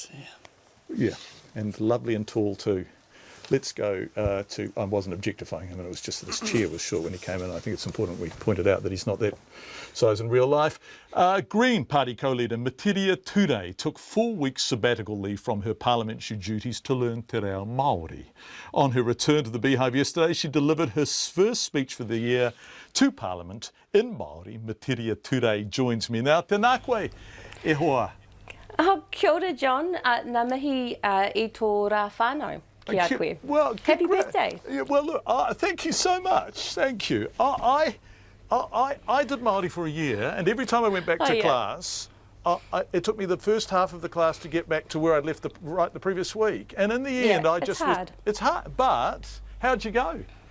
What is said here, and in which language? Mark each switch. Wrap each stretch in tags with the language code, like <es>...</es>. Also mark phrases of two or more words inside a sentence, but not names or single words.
<en>Yeah, and lovely and tall too. Let's go to, I wasn't objectifying him, and it was just that his chair was short when he came in. I think it's important we pointed out that he's not that size in real life. Green Party co-leader Matiria Ture took 4 weeks sabbatical leave from her parliamentary duties to learn</en> <mi>te reo Māori.</mi> <en>On her return to the Beehive yesterday, she delivered her first speech for the year to Parliament in Māori. Matiria Ture joins me now.</en> <mi>Tēnā koe, e hoa. Kia ora, John. Ngā mihi I tō rā whānau. Kia koe.</mi> <en>Well, happy birthday. Yeah, well, look, thank you so much. Thank you. I did Māori for a year, and every time I went back to class, it took me the first half of the class to get back to where I'd left the previous week. And in the end, it's hard. It's hard. But how'd you go?</en>